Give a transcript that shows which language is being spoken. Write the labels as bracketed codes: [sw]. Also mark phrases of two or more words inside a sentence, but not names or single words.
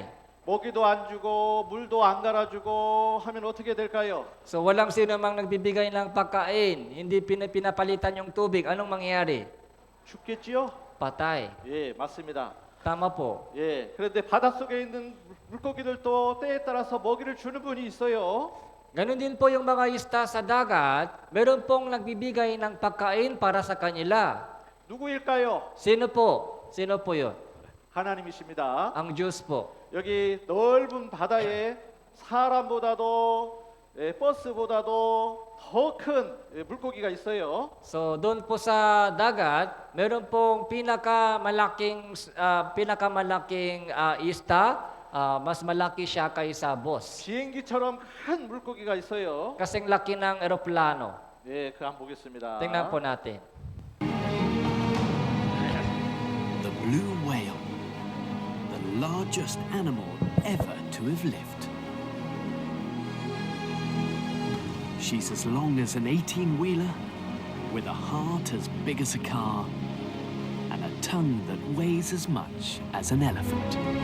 [ko] 먹이도 안 주고 물도 안 갈아주고 하면 어떻게 될까요? [tl] So walang sino mang nagbibigay ng pagkain, hindi pinapalitan yung tubig, anong mangyayari? [ko] 죽겠지요? [tl] Patay. [ko] 예, 맞습니다. [tl] Tama po. [ko] 예, 그런데 바닷속에 있는 물고기들도 때에 따라서 먹이를 주는 분이 있어요. [tl] Ganon din po yung mga isda sa dagat, meron pong nagbibigay ng pagkain para sa kanila. [ko] 누구일까요? [tl] Sino po? Sino po yun? [ko] 하나님이십니다. [tl] Ang Diyos po. [ko] 여기 넓은 바다에 사람보다도 버스보다도 더 큰 물고기가 있어요. [tl] So doon po sa dagat, meron pong pinakamalaking isda, mas malaki siya kaysa boss. [ko] 비행기처럼 큰 물고기가 있어요. [tl] Kasing laki ng eroplano. [ko] 예, 그 한번 보겠습니다. [tl] Tingnan po natin. [en] The blue whale, the largest animal ever to have lived. She's as long as an 18-wheeler, with a heart as big as a car, and a tongue that weighs as much as an elephant.